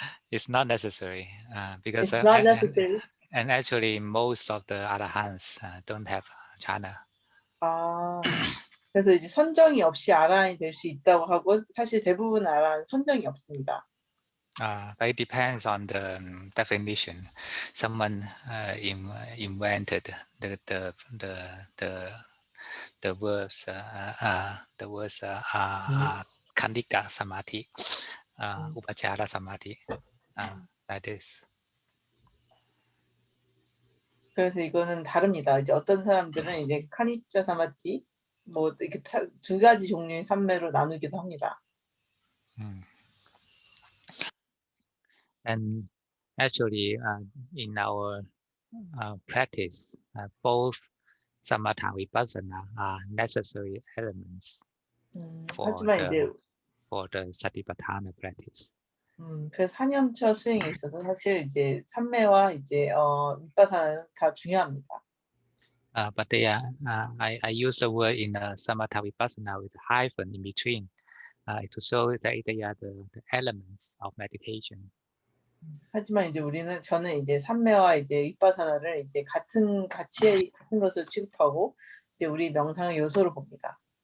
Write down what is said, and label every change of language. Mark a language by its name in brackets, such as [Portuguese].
[English] It's not necessary because it's not necessary. And actually, most of the arahants don't have jhana. [Korean] 그래서 이제 선정이 없이 아라한이 될 수 있다고 하고 사실 대부분 아라한 선정이 없습니다. [English] But it depends on the definition. Someone invented the words Khandika Samadhi, Upachara Samadhi, like this. [Korean] 그래서 이거는 다릅니다. 이제 어떤 사람들은 이제 카니짜 사마티 뭐 이렇게 두 가지 종류의 삼매로 나누기도 합니다. [English] And actually, in our practice, both samatha and vipassana are necessary elements for the satipatthana practice. [Korean] 그래서 사념처 수행에 있어서 사실 이제 삼매와 이제 vipassana는 다 중요합니다. [English] But they are, I use the word in samatha vipassana with a hyphen in between to show that they are the elements of meditation. [Korean] 하지만 이제 저는 이제 삼매와 이제 vipassana를 이제 같은 것을 취급하고 이제 우리 명상의 요소로 봅니다.